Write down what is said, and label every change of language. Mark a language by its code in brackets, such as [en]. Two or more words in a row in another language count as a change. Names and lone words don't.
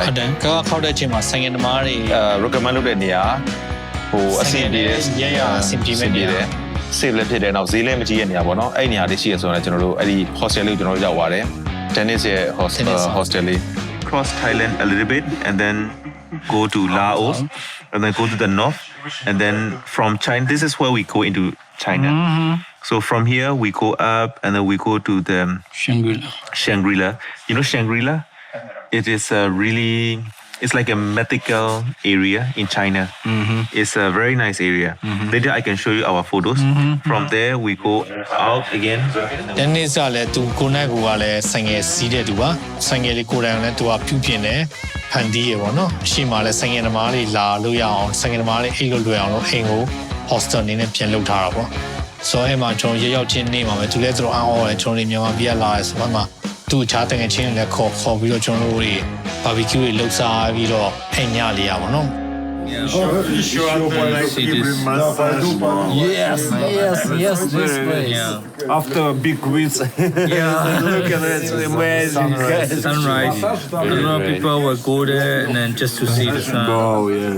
[my] ဟုတ်တယ်ကားခောက်တဲ့အချိန်မှာဆိုင်ငယ်သမားတွေ recommend လုပ်တဲ့နေရာဟိုအဆင်ပြေတယ် ရအဆင်ပြေမဲ့နေရာ save လည်းဖြစ်တယ်နောက်ဈေးလည်းမကြီးတဲ့နေရာပေါ့နော်အဲ့ဒီနေရာလေးရှိရဆိုတော့ကျွန်တော်တို့အဲ့ဒီ hostel လေးကိုကျွန်တော်တို့ရောက်သွားတယ် Dennis ရဲ့ hostel လေး [en] cross Thailand a little bit and then go to Laos and then go to the north and then from China this is where we go into China so from here we go up and then we go to the Shangri-La you know Shangri-La it is a really it's like a mythical area in China it's a very nice area later I can show you our photos from there we go out again [my] Dennis ကလည်းသူကိုနိုင်ကိုကလည်းဆိုင်ငယ်စီးတဲ့သူပါဆိုင်ငယ်လေးကိုတိုင်လည်းသူကပြုပြင်တယ်ဖန်တီးရပေါ့နော်အရှိမလည်းဆိုင်ငယ်သမားလေးလာလို့ရအောင်ဆိုင်ငယ်သမားလေးအိတ်လို့လွယ်အောင်လို့အိမ်ကို hostel အနေနဲ့ပြန်လုပ်ထားတာပေါ့ဆိုတော့အဲ့မှာကျွန်တော်ရောက်ချင်းနေမှာပဲသူလည်းသူတို့အော်တယ်ကျွန်တော်哋မြန်မာပြည်ကလာရဲဆိုမှသူ့ချားတငယ်ချင်းလည်းခေါ်ပြီးတော့ကျွန်တော်တို့တွေ barbecue တွေလုပ်စားပြီးတော့အိမ်ညလေးရပါတော့ [en] Yes, this place. After a big quiz. Look at it, it's amazing. sunrise a lot of people will go there and then just to see the sun Oh, yes.